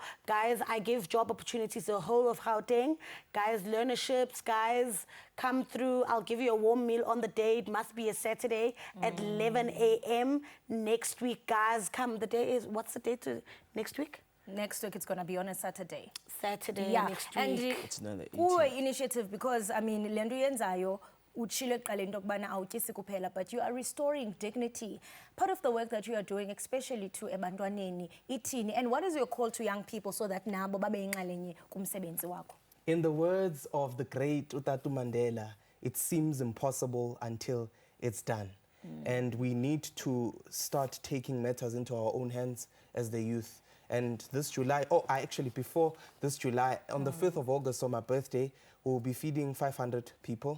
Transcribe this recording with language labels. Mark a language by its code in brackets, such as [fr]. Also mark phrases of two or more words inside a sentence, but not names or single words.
[en] Guys, I give job opportunities the whole of Gauteng. Guys, learnerships, guys, come through. I'll give you a warm meal on the day. It must be a Saturday at 11 a.m. next week, guys. Come, the day is, what's the date next week? Next week, it's going to be on a Saturday. Saturday next week. And It's not the [xh] kuwe [en] 18th. initiative because, I mean, [xh] lento yenzayo, uchile kuqala into yokubana awutyisi kuphela, [en] but you are restoring dignity. Part of the work that you are doing, especially to [xh] ebantwaneni, ithini, [en] and what is your call to young people so that [xh] nabo babe yinxalenye kumsebenzi wakho? [en] In the words of the great Utatu Mandela, it seems impossible until it's done. And we need to start taking matters into our own hands as the youth. And this July, before this July, on the 5th of August, on my birthday, we'll be feeding 500 people.